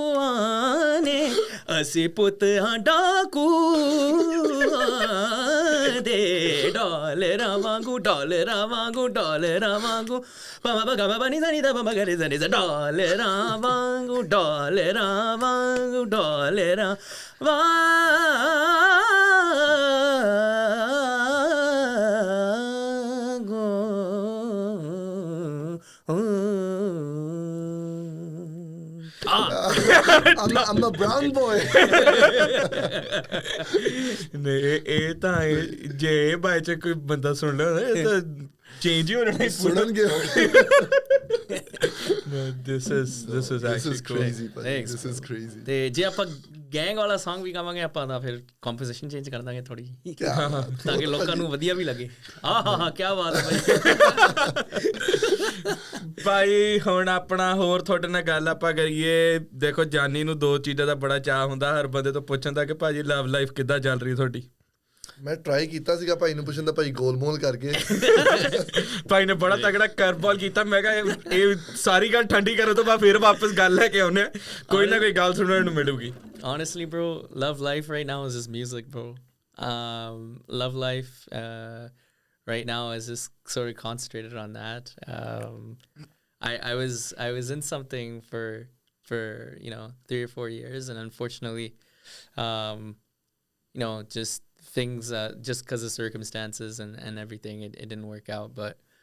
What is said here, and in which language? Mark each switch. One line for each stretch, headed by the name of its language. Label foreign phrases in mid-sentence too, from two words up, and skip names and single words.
Punjabi: ਚਾਕੂਆਂ ਨੇ, ਅਸੀਂ ਪੁੱਤ ਹਾਂ ਡਾਕੂਆਂ ਦੇ ਡਾਲਰਾਂ ਵਾਂਗੂ ਡਾਲਰਾਂ ਵਾਂਗੂ ਡਾਲਰਾਂ ਵਾਂਗੂ ਪਮਾ ਬਗਾ ਬਾ ਨੀ ਨੀ ਦਾ ਪਮਾ ਗਰੇ ਜ਼ਨੀ ਡਾਲਰਾਂ ਵਾਂਗੂ ਡਾਲਰਾਂ ਵਾਂਗੂ ਡਾਲਰਾਂ
English: I'm the brown boy.
Punjabi: ਨਹੀਂ ਇਹ ਤਾਂ ਜੇ ਬਾਈ ਚ ਕੋਈ ਬੰਦਾ ਸੁਣ ਲਿਆ ਇਹ ਤਾਂ ਚੇਂਜ ਹੀ ਹੋਣਾ ਸੁਣਨਗੇ
English: this is actually crazy this is crazy
Punjabi: ਤੇ ਜੇ ਆਪਾਂ ਗੈਂਗ ਵਾਲਾ Song ਵੀ ਗਾਵਾਂਗੇ ਆਪਾਂ ਤਾਂ ਫਿਰ ਕੰਪੋਜੀਸ਼ਨ ਚੇਂਜ ਕਰ ਦਾਂਗੇ ਥੋੜੀ ਤਾਂ ਕਿ ਲੋਕਾਂ ਨੂੰ ਵਧੀਆ ਵੀ ਲੱਗੇ ਆਹਾ ਕੀ ਬਾਤ ਹੈ ਭਾਈ ਹੁਣ ਆਪਣਾ ਹੋਰ ਤੁਹਾਡੇ ਨਾਲ ਗੱਲ ਆਪਾਂ ਕਰੀਏ ਦੇਖੋ ਜਾਨੀ ਨੂੰ ਦੋ ਚੀਜ਼ਾਂ ਦਾ ਬੜਾ ਚਾਅ ਹੁੰਦਾ ਹਰ ਬੰਦੇ ਤੋਂ ਪੁੱਛਣ ਦਾ ਕਿ ਭਾਜੀ
English: love life
Punjabi: ਕਿੱਦਾਂ ਚੱਲ ਰਹੀ ਤੁਹਾਡੀ ਮੈਂ ਟਰਾਈ ਕੀਤਾ ਸੀਗਾ ਭਾਈ ਨੂੰ ਪੁੱਛਣ ਦਾ ਭਾਈ ਗੋਲਮੋਲ ਕਰਕੇ ਭਾਈ ਨੇ ਬੜਾ ਤਗੜਾ ਕਰਬਲ ਕੀਤਾ ਮੈਂ ਕਿਹਾ ਇਹ ਸਾਰੀ ਗੱਲ ਠੰਡੀ ਕਰਨ ਤੋਂ ਬਾਅਦ ਫਿਰ ਵਾਪਸ ਗੱਲ ਲੈ ਕੇ ਆਉਨੇ ਕੋਈ ਨਾ ਕੋਈ ਗੱਲ ਸੁਣਨ ਨੂੰ ਮਿਲੂਗੀ
English: honestly bro love life right now is just music bro love life right now is just sort of concentrated on that I was in something for 3 or 4 years and unfortunately just things just because of circumstances and everything it didn't work out but